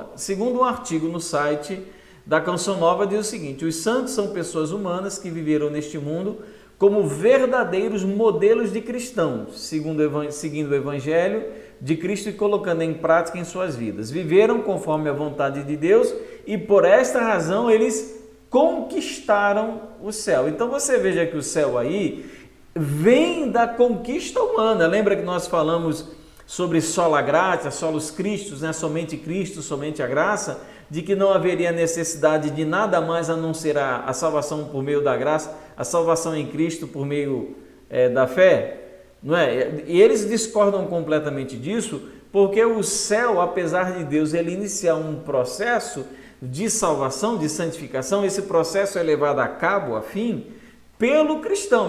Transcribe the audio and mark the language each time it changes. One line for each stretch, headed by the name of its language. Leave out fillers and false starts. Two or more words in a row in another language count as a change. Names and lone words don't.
Portuguese: Segundo um artigo no site da Canção Nova diz o seguinte: os santos são pessoas humanas que viveram neste mundo como verdadeiros modelos de cristãos, seguindo o Evangelho, de Cristo e colocando em prática em suas vidas. Viveram conforme a vontade de Deus e por esta razão eles conquistaram o céu. Então você veja que o céu aí vem da conquista humana. Lembra que nós falamos sobre
Latin: sola gratia, solus Christus,
Portuguese: né? Somente Cristo, somente a graça, de que não haveria necessidade de nada mais a não ser a salvação por meio da graça, a salvação em Cristo por meio da fé, não é? E eles discordam completamente disso, porque o céu, apesar de Deus ele iniciar um processo de salvação, de santificação, esse processo é levado a cabo, a fim, pelo cristão.